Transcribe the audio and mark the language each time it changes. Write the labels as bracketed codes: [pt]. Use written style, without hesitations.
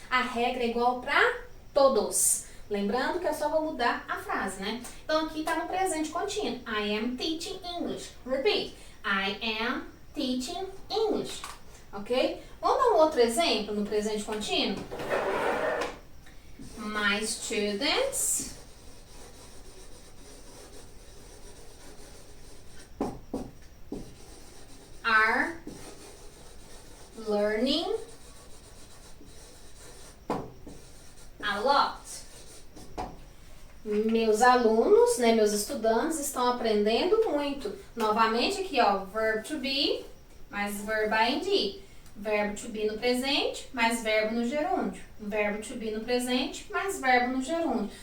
[pt] A regra é igual para todos. Lembrando que eu só vou mudar a frase, né? Então aqui está no presente contínuo. [en] I am teaching English. Repeat. I am teaching English. Ok? [pt] Vamos dar um outro exemplo no presente contínuo? [en] My students are learning a lot. [pt] Meus alunos, né, meus estudantes estão aprendendo muito. Novamente aqui, ó, verb to be mais verbo ing. Verbo to be no presente mais verbo no gerúndio. Verbo to be no presente mais verbo no gerúndio.